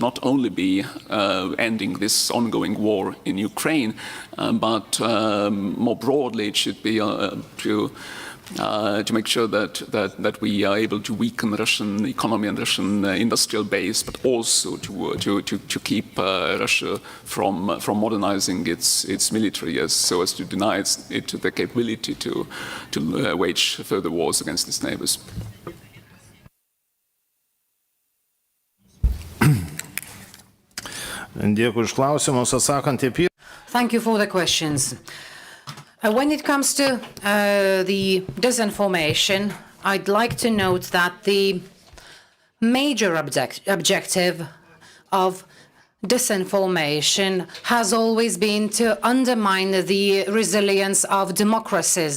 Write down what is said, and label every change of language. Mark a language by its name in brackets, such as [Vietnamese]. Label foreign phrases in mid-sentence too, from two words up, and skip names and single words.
[English] not only be ending this ongoing war in Ukraine, but more broadly, it should be to make sure that we are able to weaken the Russian economy and Russian industrial base, but also to keep Russia from modernizing its military, so as to deny it the capability to wage further wars against its neighbors. [Lithuanian] Dėkui už klausimus, atsakant į pirmą. [English] Thank you for the questions. When it comes to the disinformation, I'd like to note that the major objective of disinformation has always been to undermine the resilience of democracies.